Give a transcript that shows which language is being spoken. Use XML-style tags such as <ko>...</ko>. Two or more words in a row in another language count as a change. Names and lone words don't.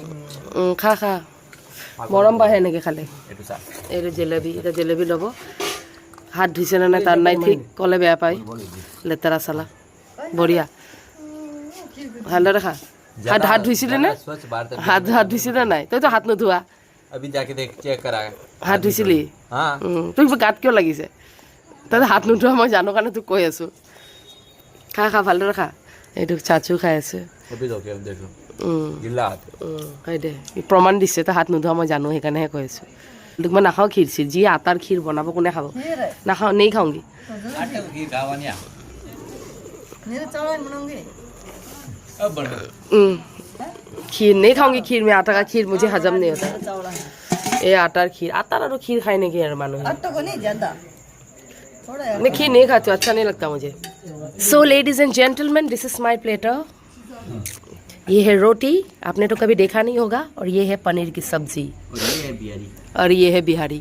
<as>খা খা মৰম বাঢ়ে এনেকৈ খালে এইটো চা এইটো জেলেবি এটা জেলেবি ল'ব হাত ধুইছে নে নাই তাৰ নাই ঠিক ক'লে বেয়া পায় লেতেৰা চালা বঢ়িয়া ভালদৰে খা হাত ধুইছিলে নে হাত ধুইছিলে নাই তইতো হাত নোধোৱা</as> <hi>अभी जाके देख चेक करा</hi> <as>হাত ধুইছিলি</as> <hi>हाँ</hi> <as>তোক গাত কিয় লাগিছে তই হাত নোধোৱা মই জানো কাৰণে তোক কৈ আছোঁ খা খা ভালদৰে খা এইটো চাচু খাই আছে</as> <hi>अभी देख लो गिल्ला हाथ</hi> <as>হয় দে প্ৰমাণ দিছে তই হাত নোধোৱা মই জানো সেইকাৰণেহে কৈ আছোঁ তোক মই নাখাওঁ ক্ষীৰ চিৰ যি আটাৰ ক্ষীৰ বনাব কোনে খাব নাখাওঁ নেই খাওঁগি</as> <hi>आटे की गावानिया खीर नहीं खाऊंगी खीर में आटा का खीर मुझे हजम नहीं होता ये आटार खीर आटार और खीर खाने की यार मानो मैं खीर नहीं खाती हूँ अच्छा नहीं लगता मुझे</hi> <en>so ladies and gentleman this is my platter</en> <hi>ये है रोटी आपने तो कभी देखा नहीं होगा और ये है पनीर की सब्जी और ये है बिहारी</hi>